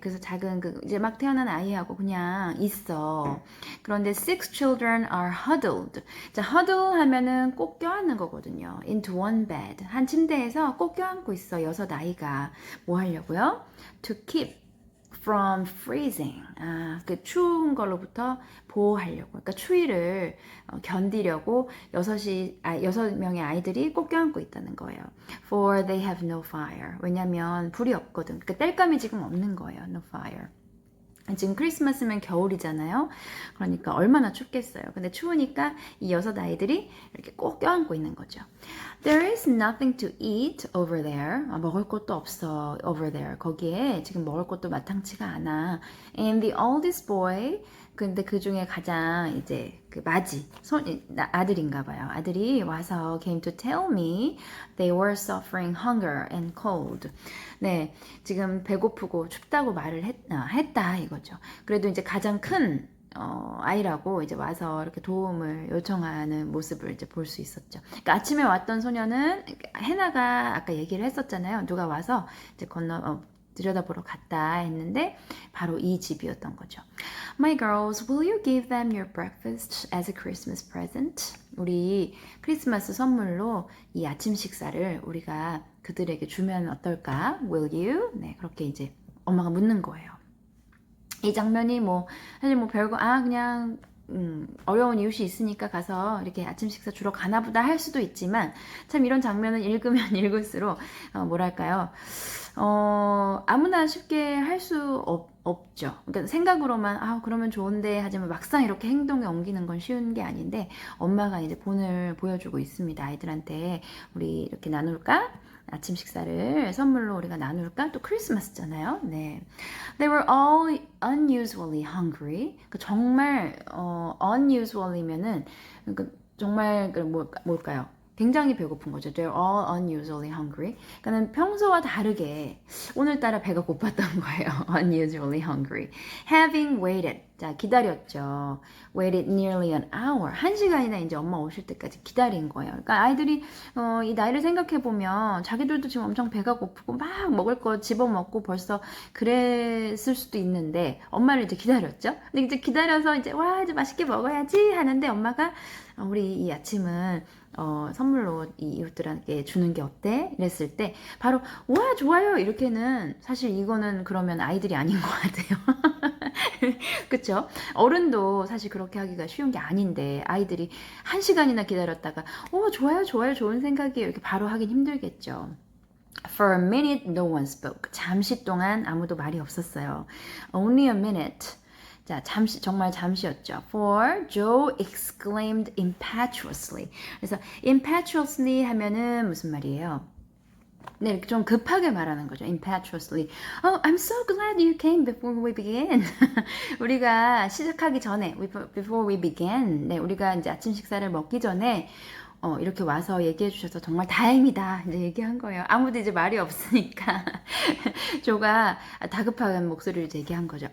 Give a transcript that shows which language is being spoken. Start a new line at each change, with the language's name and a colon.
Korean: 그래서 작은 그 이제 막 태어난 아이하고 그냥 있어. 그런데
English: six children are huddled.
Korean: 자, huddle 하면은 꼭 껴안는 거거든요.
English: into one bed.
Korean: 한 침대에서 꼭 껴안고 있어. 여섯 아이가. 뭐 하려고요?
English: to keep from freezing.
Korean: 그 추운 걸로부터 보호하려고. 그러니까 추위를 견디려고 여섯 명의 아이들이 꼭 껴안고 있다는 거예요.
English: For they have no fire.
Korean: 왜냐면 불이 없거든. 그러니까 땔감이 지금 없는 거예요.
English: No fire.
Korean: 지금 크리스마스면 겨울이잖아요. 그러니까 얼마나 춥겠어요. 근데 추우니까 이 여섯 아이들이 이렇게 꼭 껴안고 있는 거죠.
English: There is nothing to eat over there.
Korean: 먹을 것도 없어.
English: over there.
Korean: 거기에 지금 먹을 것도 마땅치가 않아.
English: And the oldest boy,
Korean: 근데 그 중에 가장 이제 그 맞이 아들인가 봐요. 아들이 와서
English: came to tell me they were suffering hunger and cold.
Korean: 네, 지금 배고프고 춥다고 말을 했다 이거죠. 그래도 이제 가장 큰 아이라고 이제 와서 이렇게 도움을 요청하는 모습을 이제 볼 수 있었죠. 그러니까 아침에 왔던 소녀는 해나가 아까 얘기를 했었잖아요. 누가 와서 이제 들여다보러 갔다 했는데 바로 이 집이었던 거죠.
English: My girls, will you give them your breakfast as a Christmas present?
Korean: 우리 크리스마스 선물로 이 아침 식사를 우리가 그들에게 주면 어떨까?
English: Will you?
Korean: 네, 그렇게 이제 엄마가 묻는 거예요. 이 장면이 사실 별거 그냥 어려운 이웃이 있으니까 가서 이렇게 아침 식사 주러 가나 보다 할 수도 있지만 참 이런 장면을 읽으면 읽을수록 뭐랄까요? 아무나 쉽게 할 수 없죠. 그러니까 생각으로만 그러면 좋은데 하지만 막상 이렇게 행동에 옮기는 건 쉬운 게 아닌데 엄마가 이제 본을 보여주고 있습니다. 아이들한테 우리 이렇게 나눌까? 아침 식사를 선물로 우리가 나눌까? 또 크리스마스잖아요. 네.
English: They were all unusually hungry.
Korean: 그러니까 정말 unusually면은 그러니까 정말 뭘까요? 굉장히 배고픈 거죠.
English: They're all unusually hungry.
Korean: 그러니까 평소와 다르게 오늘따라 배가 고팠던 거예요.
English: unusually hungry. Having waited.
Korean: 자, 기다렸죠.
English: Waited nearly an hour.
Korean: 1시간이나 이제 엄마 오실 때까지 기다린 거예요. 그러니까 아이들이 이 나이를 생각해 보면 자기들도 지금 엄청 배가 고프고 막 먹을 거 집어먹고 벌써 그랬을 수도 있는데 엄마를 이제 기다렸죠. 근데 이제 기다려서 이제 이제 맛있게 먹어야지 하는데 엄마가 우리 이 아침은 선물로 이 이웃들에게 주는 게 어때? 이랬을 때 바로 와 좋아요 이렇게는 사실 이거는 그러면 아이들이 아닌 것 같아요. 그쵸? 어른도 사실 그렇게 하기가 쉬운 게 아닌데 아이들이 1시간이나 기다렸다가 좋아요 좋은 생각이에요 이렇게 바로 하긴 힘들겠죠.
English: For a minute no one spoke.
Korean: 잠시 동안 아무도 말이 없었어요.
English: Only a minute.
Korean: 자, 정말 잠시였죠.
English: For Joe exclaimed impetuously.
Korean: 그래서 impetuously 하면은 무슨 말이에요? 네, 이렇게 좀 급하게 말하는 거죠.
English: impetuously. I'm so glad you came before we began.
Korean: 우리가 시작하기 전에,
English: before we began.
Korean: 네, 우리가 이제 아침 식사를 먹기 전에 이렇게 와서 얘기해 주셔서 정말 다행이다 이제 얘기한 거예요. 아무도 이제 말이 없으니까 조가 다급한 목소리를 얘기한 거죠.